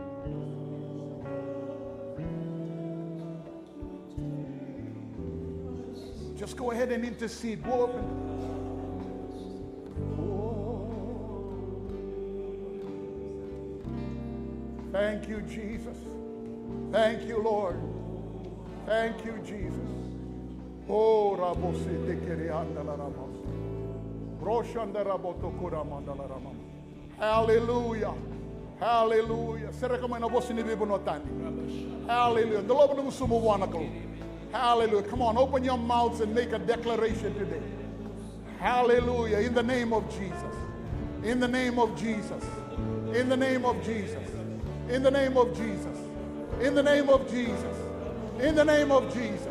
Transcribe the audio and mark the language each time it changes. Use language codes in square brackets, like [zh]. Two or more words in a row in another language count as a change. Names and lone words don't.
[en] Just go ahead and intercede. Go up and thank you, Jesus. Thank you, Lord. Thank you, Jesus. Oh, Rabose te kereanda la ramos. Roshanda raboto kuramanda la ramam. Hallelujah. Hallelujah. Será como na voce ni bibo notani. Hallelujah. The Lord knows sumo wanako. Hallelujah. Come on, open your mouths and make a declaration today. Hallelujah. In the name of Jesus. In the name of Jesus. In the name of Jesus. In the name of Jesus. In the name of Jesus. In the name of Jesus.